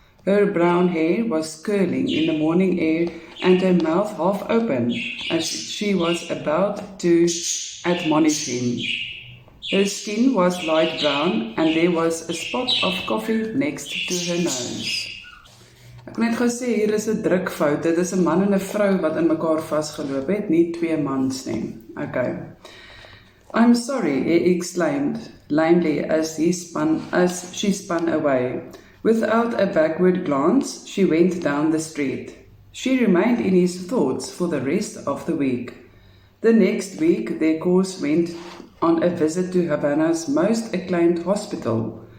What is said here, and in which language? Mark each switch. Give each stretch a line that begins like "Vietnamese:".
English: Her brown hair was curling in the morning air and her mouth half open as she was about to admonish him. Her skin was light brown and there was a spot of coffee next to her nose.
Afrikaans: Ek net gesê hier is 'n drukfout. Dit is 'n man en 'n vrou wat in mekaar vasgeloop het, nie 2 mans nie. Okay.
English: I'm sorry, he exclaimed lamely as she spun away. Without a backward glance, she went down the street. She remained in his thoughts for the rest of the week. The next week, their course went on a visit to Havana's most acclaimed hospital.